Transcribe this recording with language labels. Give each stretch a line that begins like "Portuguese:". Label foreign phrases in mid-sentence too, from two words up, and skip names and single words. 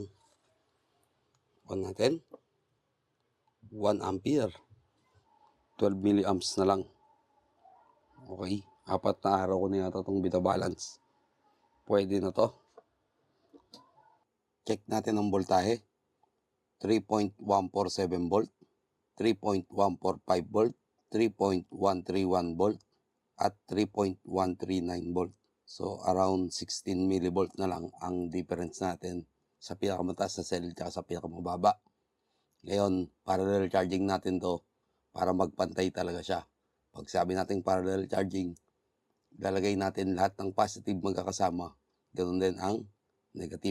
Filipino: On natin. 1 ampere. 12 milliamps na lang. Okay. 4 na araw ko na yata itong binabalance. Pwede na to. Check natin ang voltahe.
English: 3.147 volt. 3.145 volt.
Filipino: 3.131 volt. At 3.139 volt. So,
English: around 16 millivolt
Filipino: na lang ang difference natin sa pinakamataas na cell at sa pinakamababa. Ngayon,
English: parallel charging
Filipino: natin to para magpantay talaga siya. Pag sabi natin
English: parallel charging,
Filipino: lalagay natin lahat ng positive magkakasama. Ganoon din ang negative.